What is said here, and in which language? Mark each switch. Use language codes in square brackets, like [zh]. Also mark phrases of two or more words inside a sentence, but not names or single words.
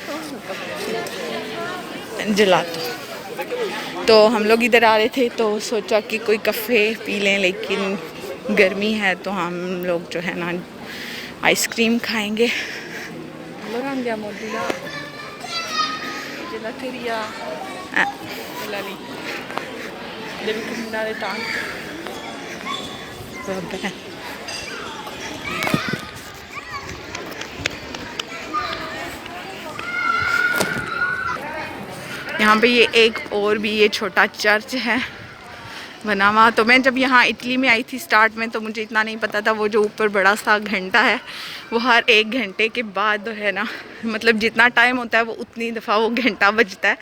[ur] جلاتو تو ہم لوگ اِدھر آ رہے تھے تو سوچا کہ کوئی کفے پی لیں، لیکن گرمی ہے تو ہم لوگ جو ہے نا آئس کریم کھائیں گے. [it] gelateria quella lì, devi camminare tanto. vabbè. [ur] یہاں پہ یہ ایک اور بھی یہ چھوٹا چرچ ہے بنا ہوا. تو میں جب یہاں اٹلی میں آئی تھی سٹارٹ میں، تو مجھے اتنا نہیں پتا تھا وہ جو اوپر بڑا سا گھنٹا ہے وہ ہر 1 گھنٹے کے بعد ہے نا، مطلب جتنا ٹائم ہوتا ہے وہ اتنی دفعہ وہ گھنٹا بجتا ہے.